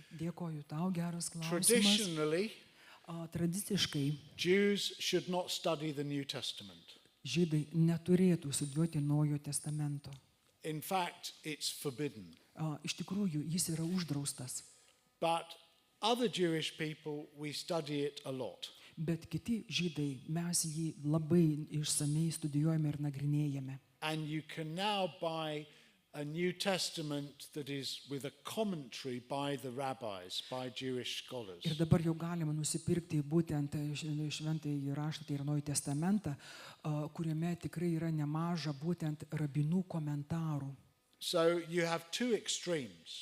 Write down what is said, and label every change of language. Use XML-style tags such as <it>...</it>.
<lt>Dėkoju tau, geras klausimas.</lt> <en>Traditionally,</en> <lt>Tradiciškai</lt> <en>Jews should not study the New Testament.</en> <lt>žydai neturėtų studijuoti Naujojo testamento.</lt> <en>In fact, it's forbidden.</en> <lt>Iš tikrųjų, jis yra uždraustas,</lt> <en>But other Jewish people, we study it a lot.</en> <lt>bet kiti žydai, mes jį labai išsamei studijuojame ir nagrinėjame.</lt> <en>And you can now buy a New Testament that is with a commentary by the rabbis, by Jewish scholars.</en> <lt>Ir dabar jau galima nusipirkti būtent šventąjį raštą, tai ir Naująjį testamentą, kuriame tikrai yra nemaža būtent rabinų komentarų.</lt> <en>So you have two extremes.</en>